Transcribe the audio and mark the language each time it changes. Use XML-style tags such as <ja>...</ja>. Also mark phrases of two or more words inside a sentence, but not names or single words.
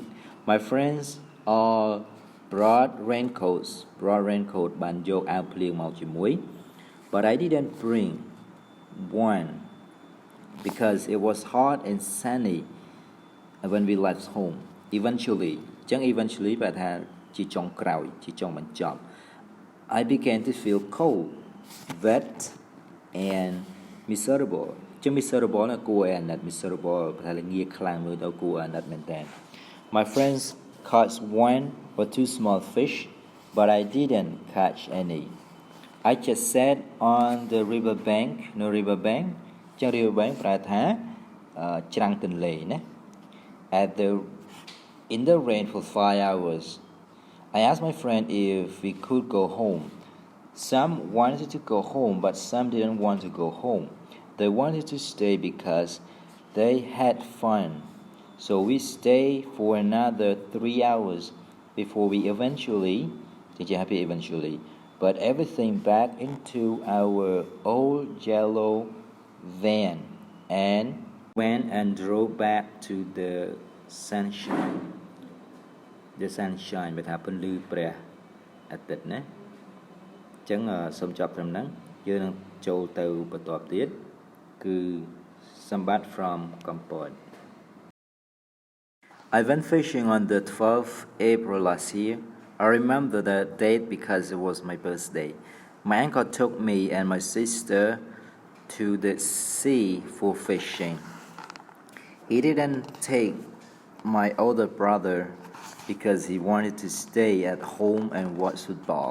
<en>My friends all brought raincoats. Ban jok out playing mau chimui. But I didn't bring one because it was hot and sunny when we left home. Eventually</en> <km>បែរថាជាចុងក្រោយជាចុងបញ្ចប់</km> <en>I began to feel cold, wet and miserable ចឹង miserable</en> <km>ណាគួរឲ្យអាណិត</km> <en>miserable</en> <km>ប្រហែលងាយខ្លាំងមើលទៅគួរអាណិតមែនតើ</km> <en>My friends caught 1 or 2 small fish, but I didn't catch any. I just sat on the riverbank. No riverbank ចឹង riverbank</en> <km>ប្រែថាច្រាំងទន្លេណា</km> <en>In the rain for 5 hours. I asked my friend if we could go home. Some wanted to go home, but some didn't want to go home. They wanted to stay because they had fun. So we stayed for another 3 hours before we eventually put everything back into our old yellow van and went and drove back to the sunshine. The sunshine</en> <km>បើថាពន្លឺព្រះអាទិត្យណាអញ្ចឹងសូមចប់ត្រឹមហ្នឹងយើងនឹងចូលទៅបន្តទៀតគឺសម្បត្តិ</km> <en>from កំពត I went fishing on the 12th April last year. I remember the date because it was my birthday. My uncle took me and my sister to the sea for fishing. He didn't take my older brother because he wanted to stay at home and watch football.</en>